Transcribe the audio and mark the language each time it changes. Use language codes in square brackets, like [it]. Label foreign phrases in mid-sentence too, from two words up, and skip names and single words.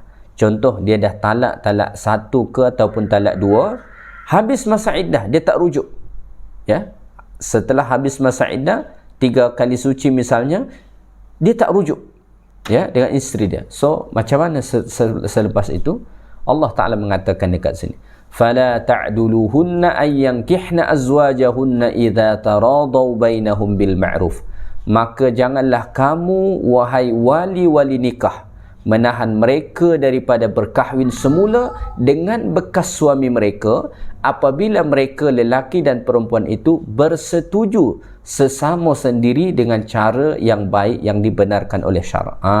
[ms] Contoh, dia dah talak satu ke ataupun talak dua, habis masa iddah, dia tak rujuk, ya. Setelah habis masa iddah 3 kali suci misalnya, dia tak rujuk, ya, dengan isteri dia. So macam mana selepas itu? Allah Ta'ala mengatakan dekat sini, [ar] فلا تعضلوهن أن ينكحن أزواجهن إذا تراضوا بينهم بالمعروف. [ms] Maka janganlah kamu wahai wali-wali nikah menahan mereka daripada berkahwin semula dengan bekas suami mereka apabila mereka lelaki dan perempuan itu bersetuju sesama sendiri dengan cara yang baik yang dibenarkan oleh syarak.